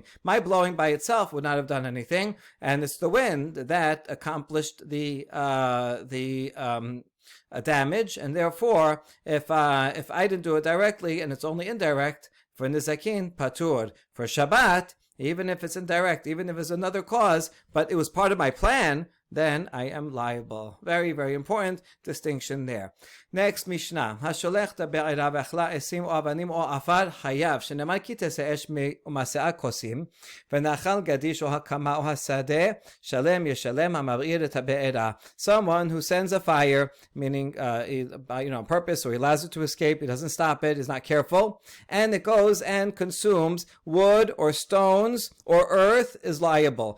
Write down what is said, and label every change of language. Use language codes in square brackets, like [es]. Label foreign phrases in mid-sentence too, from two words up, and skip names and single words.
[en] My blowing by itself would not have done anything, and it's the wind that accomplished the damage, and therefore, if I didn't do it directly and it's only indirect, for [he] נזיקין פטור. [en] For Shabbat, even if it's indirect, even if it's another cause, but it was part of my plan, then I am liable. Very, very important distinction there. Next Mishnah. [he] השולח בעירה ואכלה עצים או אבנים או עפר חייב שנאמר כי תצא אש ומצאה קצים ונאכל גדיש או הקמה או השדה שלם ישלם המבער את הבערה. [en] Someone who sends a fire, meaning on purpose, or he allows it to escape, he doesn't stop it, he's not careful, and it goes and consumes wood or stones or earth, is liable.